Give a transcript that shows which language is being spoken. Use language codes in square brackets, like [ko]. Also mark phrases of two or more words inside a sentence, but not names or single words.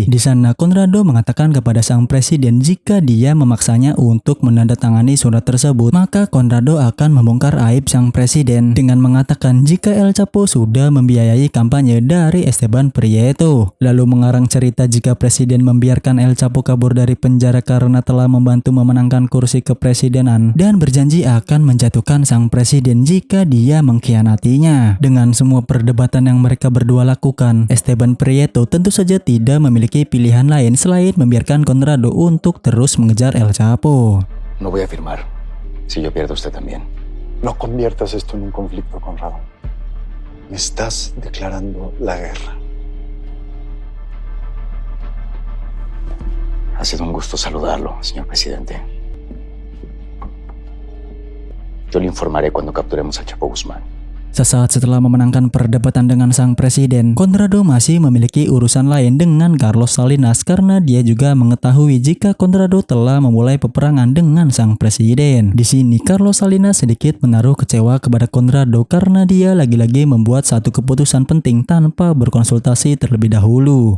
[id] Di sana Conrado mengatakan kepada sang presiden jika dia memaksanya untuk menandatangani surat tersebut, maka Conrado akan membongkar aib sang presiden dengan mengatakan jika El Chapo sudah membiayai kampanye dari Esteban Prieto, lalu mengarang cerita jika presiden membiarkan El Chapo kabur dari penjara karena telah membantu memenangkan kursi kepresidenan dan berjanji akan menjatuhkan sang presiden jika dia mengkhianatinya. Dengan semua perdebatan yang mereka berdua lakukan, Esteban Prieto tentu saja tidak memiliki pilihan lain selain membiarkan Conrado untuk terus mengejar El Chapo. [es] No voy a firmar. Si yo pierdo, usted también. No conviertas esto en un conflicto, Conrado. Me estás declarando la guerra. Ha sido un gusto saludarlo, señor presidente. Yo le informaré cuando capturemos a Chapo Guzmán. [id] Sesaat setelah memenangkan perdebatan dengan sang presiden, Conrado masih memiliki urusan lain dengan Carlos Salinas karena dia juga mengetahui jika Conrado telah memulai peperangan dengan sang presiden. Di sini Carlos Salinas sedikit menaruh kecewa kepada Conrado karena dia lagi-lagi membuat satu keputusan penting tanpa berkonsultasi terlebih dahulu.